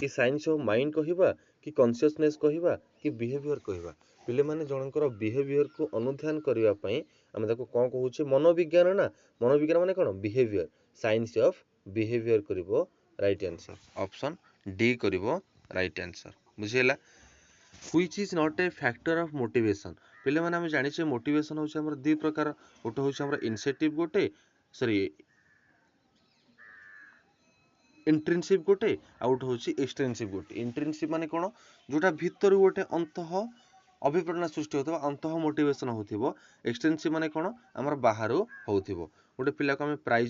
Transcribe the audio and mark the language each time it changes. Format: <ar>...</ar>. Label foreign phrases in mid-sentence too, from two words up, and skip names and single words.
<en>science of mind</en> <or>କହିବା କି କନସିୟସନେସ୍ କହିବା କି ବିହେଭିଅର କହିବା ପିଲାମାନେ ଜଣଙ୍କର ବିହେଭିଅରକୁ ଅନୁଧ୍ୟାନ କରିବା ପାଇଁ ଆମେ ତାକୁ କ'ଣ କହୁଛେ ମନୋବିଜ୍ଞାନ ନା ମନୋବିଜ୍ଞାନ ମାନେ କ'ଣ</or> <en>behaviour science of behaviour</en> <or>କରିବ</or> <en>right answer option D</en> <or>କରିବ</or> <en>right answer</en> <or>ବୁଝିହେଲା</or> <en>which is not a factor of motivation</en> <or>ପିଲାମାନେ ଆମେ ଜାଣିଛେ ମୋଟିଭେସନ ହେଉଛି ଆମର ଦୁଇ ପ୍ରକାର ଗୋଟେ ହେଉଛି ଆମର ଇନସେଟିଭ ଗୋଟେ ସରି ଇଣ୍ଟ୍ରିନସିଭ୍ ଗୋଟେ ଆଉ ଗୋଟେ ହେଉଛି ଏକ୍ସଟ୍ରିନସିଭ୍ ଗୋଟେ ଇଣ୍ଟ୍ରିନସିଭ୍ ମାନେ କ'ଣ ଯେଉଁଟା ଭିତରୁ ଗୋଟେ ଅନ୍ତଃ ଅଭିପ୍ରେରଣା ସୃଷ୍ଟି ହେଉଥିବ ଅନ୍ତଃ ମୋଟିଭେସନ୍ ହେଉଥିବ ଏକ୍ସଟ୍ରିନସିଭ୍ ମାନେ କ'ଣ ଆମର ବାହାରୁ ହେଉଥିବ ଗୋଟେ ପିଲାକୁ ଆମେ ପ୍ରାଇଜ୍</or>